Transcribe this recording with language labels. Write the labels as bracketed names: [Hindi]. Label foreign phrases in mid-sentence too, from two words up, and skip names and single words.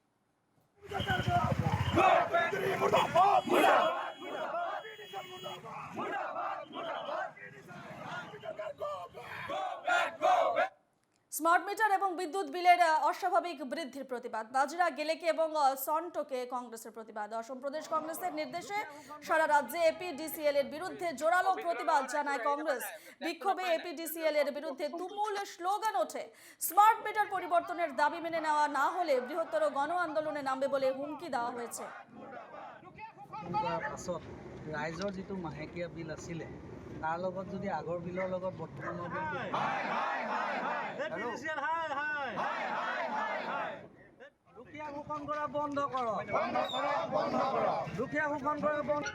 [Bangla] স্মার্ট মিটার এবং বিদ্যুৎ বিলের অস্বাভাবিক বৃদ্ধির প্রতিবাদ, বাজরা গেলেকে এবং সন্টোকে কংগ্রেসের প্রতিবাদ। অসম প্রদেশ কংগ্রেসের নির্দেশে সারা রাজ্যে এপিডিসিএল এর বিরুদ্ধে জোরালো প্রতিবাদ জানায় কংগ্রেস। বিক্ষোভে এপিডিসিএল এর বিরুদ্ধে তুমুল স্লোগান ওঠে। স্মার্ট মিটার পরিবর্তনের দাবি মেনে নেওয়া না হলে বৃহত্তর গণ আন্দোলনে নামবে বলে হুমকি দেওয়া হয়েছে। [Assamese] রাইজৰ যিটো মাহেকীয়া বিল আছিলে তাৰ লগত যদি আগৰ বিলৰ লগত বৰ্তমানৰ দুখীয়া শোষণ কৰা বন্ধ কৰক, দুখীয়া শোষণ কৰা বন্ধ।